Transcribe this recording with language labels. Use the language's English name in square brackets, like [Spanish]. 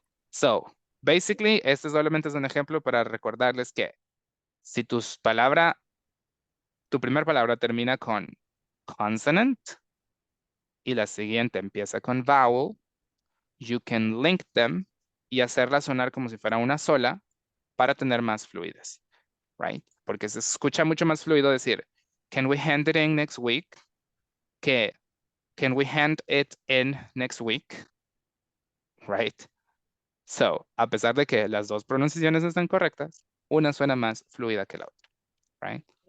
[English] So, basically, [Spanish] este solamente es un ejemplo para recordarles que si tu primera palabra termina con consonant y la siguiente empieza con vowel, [English] you can link them [Spanish] y hacerla sonar como si fuera una sola para tener más fluidez, right? Porque se escucha mucho más fluido decir, [English] can we hand it in next week? Que, can we hand it in next week? Right? [Spanish] So, a pesar de que las dos pronunciaciones están correctas, una suena más fluida que la otra, right?